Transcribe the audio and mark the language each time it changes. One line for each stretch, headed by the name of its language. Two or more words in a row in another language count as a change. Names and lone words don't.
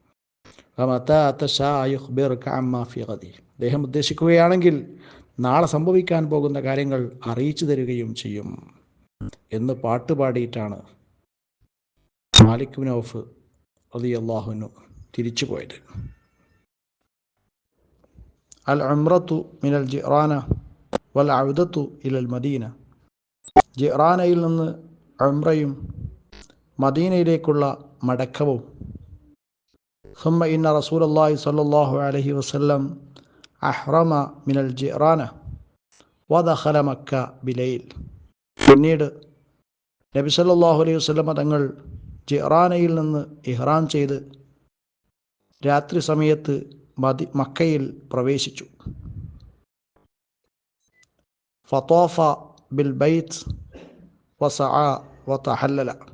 Malayalam: അദ്ദേഹം ഉദ്ദേശിക്കുകയാണെങ്കിൽ നാളെ സംഭവിക്കാൻ പോകുന്ന കാര്യങ്ങൾ അറിയിച്ചു തരികയും ചെയ്യും എന്ന് പാട്ടുപാടിയിട്ടാണ് മാലിക് ബിൻ ഔഫ്
Arabic: رضي الله عنه
Malayalam: തിരിച്ചു പോയത്.
Arabic: العمرة من الجعرانة والعودة إلى المدينة.
Malayalam: ജിറാനയിൽ നിന്ന് ഉംറയും മദീനയിലേക്കുള്ള മടക്കവും.
Arabic: ثم إن رسول الله صلى الله عليه وسلم أحرم من الجيرانة ودخل مكة بليل.
Malayalam: പിന്നീട് നബി
Arabic: صلى الله عليه وسلم
Malayalam: തങ്ങൾ ജിറാനയിൽ നിന്ന് ഇഹ്റാം ചെയ്ത് രാത്രി സമയത്ത് മക്കയിൽ പ്രവേശിച്ചു.
Arabic: فطاف بالبيت وسعى وتحلل.